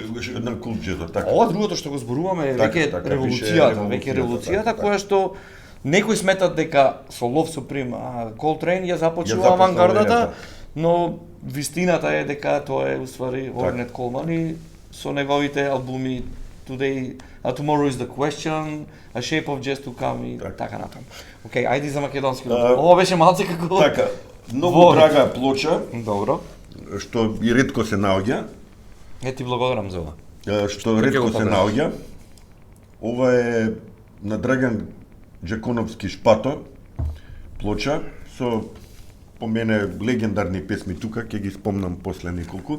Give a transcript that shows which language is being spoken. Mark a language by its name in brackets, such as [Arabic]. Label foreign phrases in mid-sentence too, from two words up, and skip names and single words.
[Macedonian] На кул џезот, така. Ова другото што го зборуваме е веќе револуцијата, која што некои сметат дека со Love Supreme Колтрейн ја започнува авангардата, но вистината е дека тоа е уствари Орнет Колман и со неговите албуми Today, Tomorrow is the Question, A Shape of Jazz to Come и така натаму. Океј, ајде за македонски. Ова беше малце како така. Многу драга плоча. Добро. Што и ретко се наоѓа. Ти благодарам за ова. Што ретко се наоѓа. Ова е на Драган Џаконовски Шпато плоча со по мене легендарни песми тука, ќе ги спомнам после неколку.